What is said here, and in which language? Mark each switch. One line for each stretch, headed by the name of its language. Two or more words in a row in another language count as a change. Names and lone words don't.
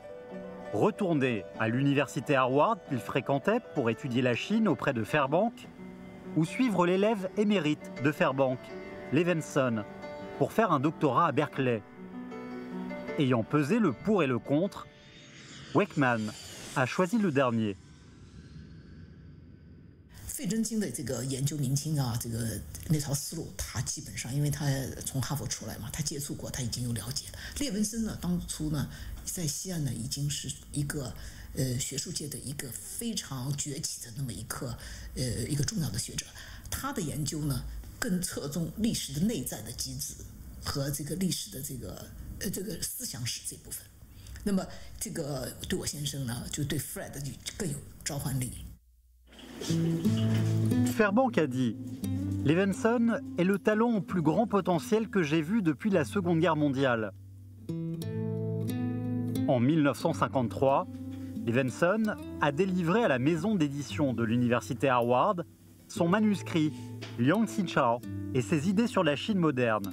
French: Retourner à l'université Harvard qu'il fréquentait pour étudier la Chine auprès de Fairbank, ou suivre l'élève émérite de Fairbank, Levinson, pour faire un doctorat à Berkeley. Ayant pesé le pour et le contre, Wakeman a choisi le dernier.
Chinese: 费正清的这个研究明清啊，这个那套思路，他基本上因为他从哈佛出来嘛，他接触过，他已经有了解了。列文森呢，当初呢在西岸呢已经是一个学术界的一个非常崛起的那么一个重要的学者。他的研究呢更侧重历史的内在的机制和这个历史的这个思想史这部分。那么这个对我先生呢，就对 Fred 就更有召唤力。
French: Fairbank a dit « Levinson est le talent au plus grand potentiel que j'ai vu depuis la Seconde Guerre mondiale. » En 1953, Levinson a délivré à la maison d'édition de l'université Harvard son manuscrit Liang Xichao et ses idées sur la Chine moderne.